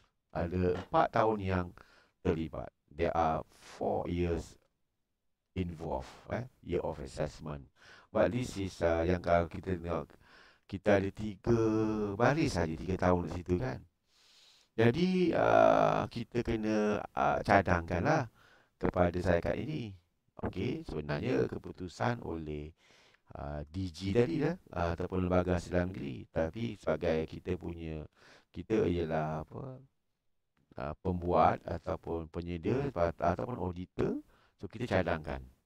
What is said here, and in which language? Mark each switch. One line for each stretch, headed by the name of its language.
Malay: Ada 4 tahun yang terlibat.
English: There are 4 years involved, year of assessment. But this is
Malay: yang kalau kita tengok, kita ada 3 baris saja, 3 tahun di situ kan. Jadi kita kena cadangkanlah kepada syarikat ini. Okey, sebenarnya keputusan oleh DG tadi dah ataupun lembaga hasil negeri, tapi sebagai kita ialah apa, pembuat ataupun penyedia ataupun auditor. So kita cadangkan.